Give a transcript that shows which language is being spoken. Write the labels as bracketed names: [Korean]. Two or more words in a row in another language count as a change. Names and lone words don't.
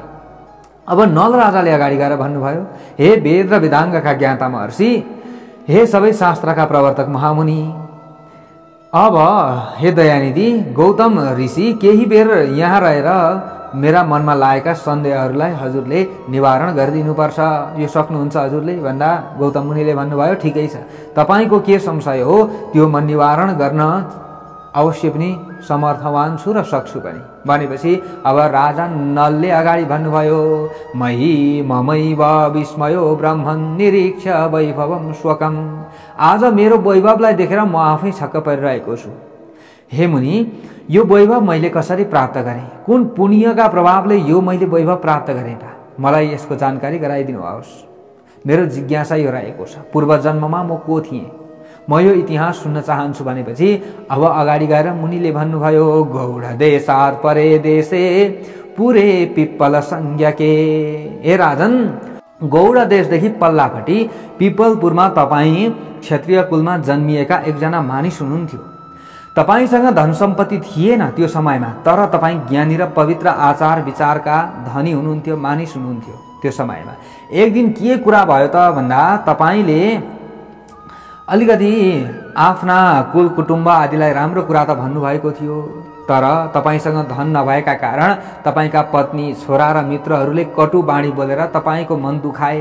[Nepali] अब नल राजाले अगाडि गएर भन्नुभयो, हे वेद र वेदाङ्गका ज्ञाता महर्षि, हे सबै शास्त्रका प्रवर्तक महामुनि, अब हे दयानिधि गौतम ऋषि, केही बेर यहाँ रहेर मेरा मनमा लागेका सन्देहहरूलाई हजुरले निवारण गरिदिनुपर्छ। यो सक्नुहुन्छ हजुरले भन्दा गौतम मुनिले भन्नुभयो, ठिकै छ, तपाईँको के संशय हो त्यो म निवारण गर्न अवश्य पनि समर्थवान छु र सक्छु पनि। भनेपछि अब राजा नलले अगाडि भन्नुभयो, [Sanskrit] मही ममैव विस्मयो ब्रह्मन् निरीक्ष वैभवम स्वकम। [Nepali] आज मेरो वैभवलाई देखेर म आफै छक्क परिरहेको छु। हे मुनि, यो वैभव मैले कसरी प्राप्त गरेँ? कुन पुण्यका प्रभावले यो मैले वैभव प्राप्त गरेँ त? मलाई यसको जानकारी गराइदिनुहोस्। मेरो जिज्ञासा यो रहेको छ, पूर्व जन्ममा म को थिएँ? म यो इतिहास सुन्न चाहन्छु। भनेपछि अब अगाडि गएर मुनिले भन्नुभयो, [Sanskrit] गौड देशात् परे देशे पुरे पिप्पल संज्ञके। [Nepali] हे राजन, गौड देशदेखि पल्लापट्टि पिपलपुरमा तपाईँ क्षत्रिय कुलमा जन्मिएका एकजना मानिस हुनुहुन्थ्यो। तपाईसँग धन सम्पत्ति थिएन त्यो समयमा, तर तपाईँ ज्ञानी र पवित्र आचार विचारका धनी हुनुहुन्थ्यो, मानिस हुनुहुन्थ्यो त्यो समयमा। एक दिन के कुरा भयो त भन्दा तपाईले अलिकति आफ्ना कुल कुटुम्ब आदिलाई राम्रो कुरा त भन्नुभएको थियो, तर तपाईसँग धन नभएका कारण तपाईका पत्नी, छोरा र मित्रहरूले कटु बाणी बोलेर तपाईको मन दुखाए।